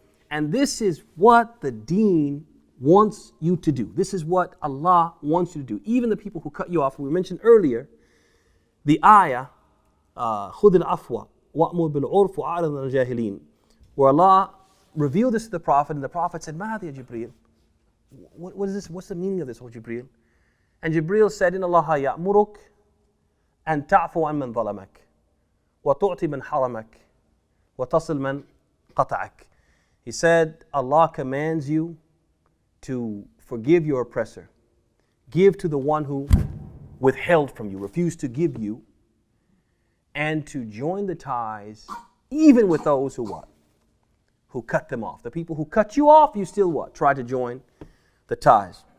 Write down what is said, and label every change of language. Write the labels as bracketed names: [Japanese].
[English] And this is what the deen wants you to do. This is what Allah wants you to do. Even the people who cut you off, we mentioned earlier, the ayah, [Arabic] خُذِ الْعَفْوَ وَأْمُرْ بِالْعُرْفِ وَأَعْرِضْ عَنِ الْجَاهِلِينَ, [English] where Allah revealed this to the Prophet, and the Prophet said, [Arabic] مَا هَذَا يَا [English] Jibreel? What is this? What's the meaning of this, O Jibreel? And Jibreel said, [Arabic] إِنَّ اللَّهَ يَأْمُرُكَ أَن تَعْفُوَ عَنْ مَنْ ظَلَمَكَ وَتُعْطِي مَنْ حَرَمَكَ وَتَصِلْ مَنْ قَطَعَكَ. [English] He said, Allah commands you to forgive your oppressor, give to the one who withheld from you, refused to give you, and to join the ties even with those who what? Who cut them off. The people who cut you off, you still what? Try to join the ties.